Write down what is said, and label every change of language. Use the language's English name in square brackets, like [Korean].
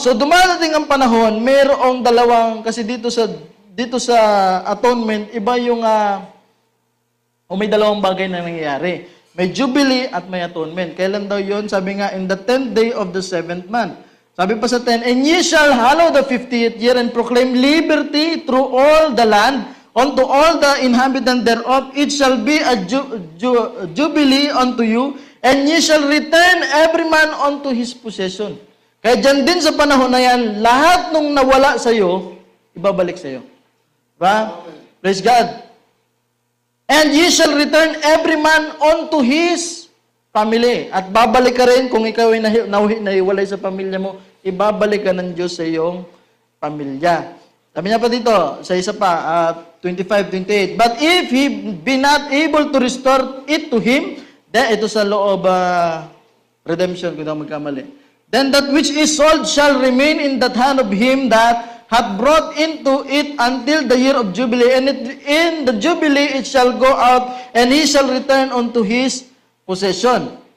[Filipino] So dumadating ang panahon, mayroong dalawang, kasi dito sa atonement, iba yung, may dalawang bagay na nangyayari. May Jubilee at may atonement. Kailan daw yun? Sabi nga, [English] in the 10th day of the 7th month. [Filipino] Sabi pa sa 10, [English] and ye shall hallow the 50th year and proclaim liberty through all the land, unto all the inhabitants thereof. It shall be a jubilee unto you, and ye shall return every man unto his possession. [Filipino] Kaya dyan din sa panahon na yan, lahat nung nawala sa'yo, ibabalik sa'yo. Diba? [English] Praise God. And ye shall return every man unto his family. [Filipino] At babalik ka rin kung ikaw ay nahiwalay sa pamilya mo, ibabalik ka ng Diyos sa iyong pamilya. Sabi niya pa dito, sa isa pa, [English] 25-28, but if he be not able to restore it to him, then [Filipino] ito sa [English] law of redemption, [Filipino] kung daw magkamali, [English] then that which is sold shall remain in that hand of him that hath brought into it until the year of Jubilee, and in the Jubilee it shall go out, and he shall return unto his possession.